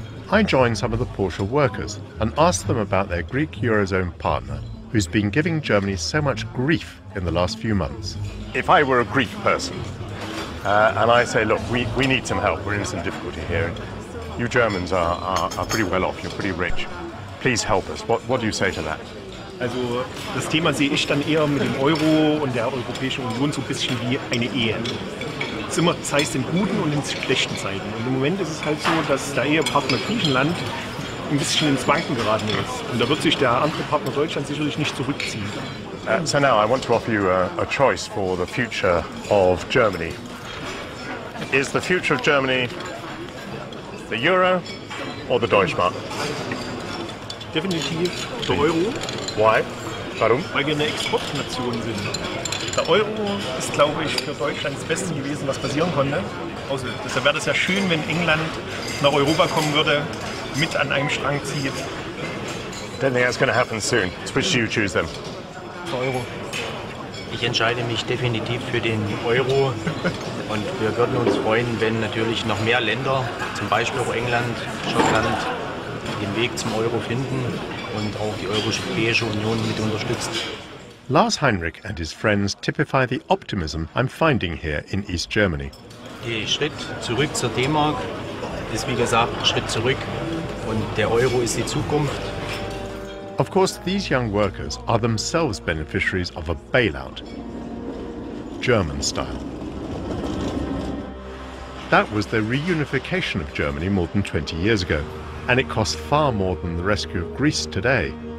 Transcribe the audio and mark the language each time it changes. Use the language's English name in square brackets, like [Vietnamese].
[English] I joined some of the Porsche workers and asked them about their Greek Eurozone partner, who's been giving Germany so much grief in the last few months. If I were a Greek person, and I say, look, we need some help, we're in some difficulty here, and you Germans are pretty well off, you're pretty rich, please help us. What do you say to that? [German] Also das Thema sehe ich dann eher mit dem Euro und der Europäischen Union so ein bisschen wie eine Ehe. Es ist immer Zeit in guten und in schlechten Zeiten. Und im Moment ist es halt so, dass der Ehepartner Griechenland ein bisschen ins Wanken geraten ist. Und da wird sich der andere Partner Deutschland sicherlich nicht zurückziehen. [English] So now I want to offer you a choice for the future of Germany. Is the future of Germany the Euro or the Deutschmark? [German] Definitiv der Euro. [English] Why? [German] Warum? Weil wir eine Exportnation sind. Der Euro ist, glaube ich, für Deutschland das Beste gewesen, was passieren konnte. Also, deshalb wäre es ja schön, wenn England nach Europa kommen würde, mit an einem Strang zieht. [English] Don't think that's going to happen soon. Which do you choose then? [German] Euro. Ich entscheide mich definitiv für den Euro und wir würden uns freuen, wenn natürlich noch mehr Länder, zum Beispiel auch England, Schottland, den Weg zum Euro finden und auch die Europäische Union mit unterstützt. [English] Lars Heinrich and his friends typify the optimism I'm finding here in East Germany. [German] Der Schritt zurück zur D-Mark ist wie gesagt ein Schritt zurück und der Euro ist die Zukunft. [English] Of course, these young workers are themselves beneficiaries of a bailout, German style. That was the reunification of Germany more than 20 years ago, and it cost far more than the rescue of Greece today.